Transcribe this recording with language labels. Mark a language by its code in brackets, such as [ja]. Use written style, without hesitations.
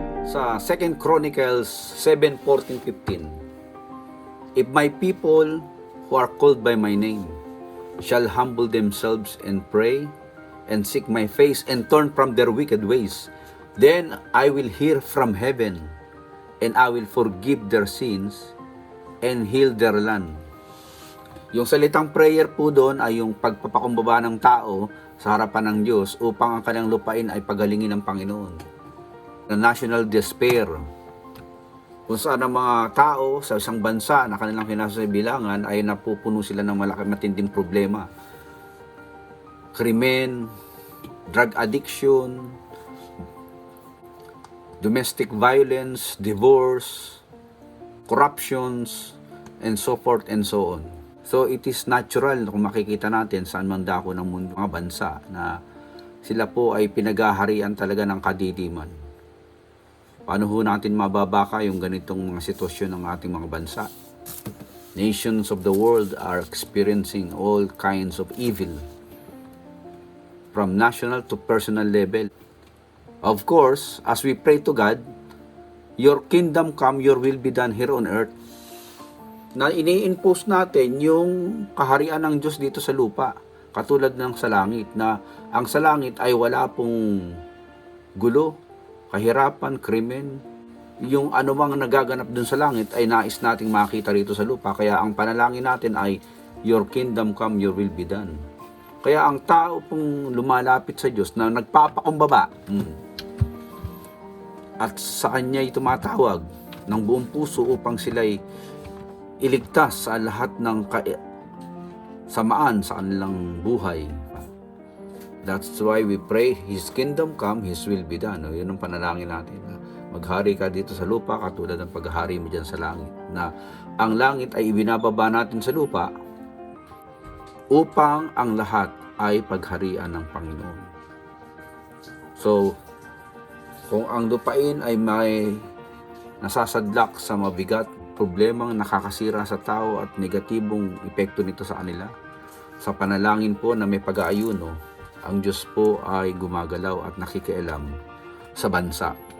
[en] Sa 2 Chronicles 7:14-15, if my people who are called by my name shall humble themselves and pray and seek my face and turn from their wicked ways, then I will hear from heaven and I will forgive their sins and heal their land. [tl] Yung salitang prayer po doon ay yung pagpapakumbaba ng tao sa harapan ng Diyos upang ang kanyang lupain ay pagalingin ng Panginoon. Na national despair, kung saan ang mga tao sa isang bansa na kanilang kinasabilangan ay napupuno sila ng matinding problema. [en] Krimen, drug addiction, domestic violence, divorce, corruptions, and so forth and so on. So it is natural [tl] kung makikita natin saan man dako ng mundo mga bansa na sila po ay pinaghaharian talaga ng kadidiman. Paano ho natin mababaka yung ganitong mga sitwasyon ng ating mga bansa? [en] Nations of the world are experiencing all kinds of evil, from national to personal level. Of course, as we pray to God, your kingdom come, your will be done here on earth. [tl] Na ini-impose natin yung kaharian ng Diyos dito sa lupa, katulad ng sa langit, na ang sa langit ay wala pong gulo, kahirapan, krimen. Yung anumang nagaganap dun sa langit ay nais nating makita rito sa lupa. Kaya ang panalangin natin ay, [en] your kingdom come, your will be done. [tl] Kaya ang tao pong lumalapit sa Diyos na nagpapakumbaba at sa Kanya'y tumatawag ng buong puso upang sila'y iligtas sa lahat ng samaan sa kanilang buhay. [en] That's why we pray, His kingdom come, His will be done. [tl] Yun ang panalangin natin. Maghari ka dito sa lupa katulad ng paghahari mo dyan sa langit. Na ang langit ay ibinababa natin sa lupa upang ang lahat ay pagharian ng Panginoon. So, kung ang lupain ay may nasasadlak sa mabigat, problemang nakakasira sa tao at negatibong epekto nito sa kanila, sa panalangin po na may pag-aayuno, ang Diyos po ay gumagalaw at nakikialam sa bansa.